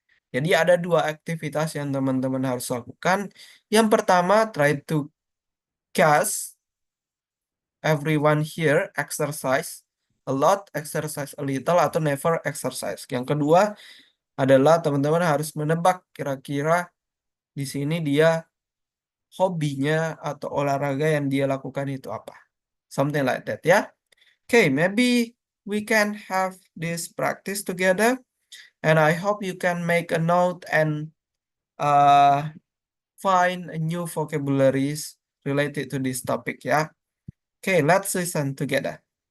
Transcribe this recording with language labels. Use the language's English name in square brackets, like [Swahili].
[Indonesian] Jadi ada 2 aktivitas yang teman-teman harus lakukan. Yang pertama, [English] try to guess everyone here exercise a lot, exercise a little, atau never exercise. [Indonesian] Yang kedua adalah teman-teman harus menebak kira-kira di sini dia hobinya atau olahraga yang dia lakukan itu apa. [English] Something like that ya. Okay, maybe we can have this practice together. And I hope you can make a note and find a new vocabularies related to this topic ya. Okay, let's listen together.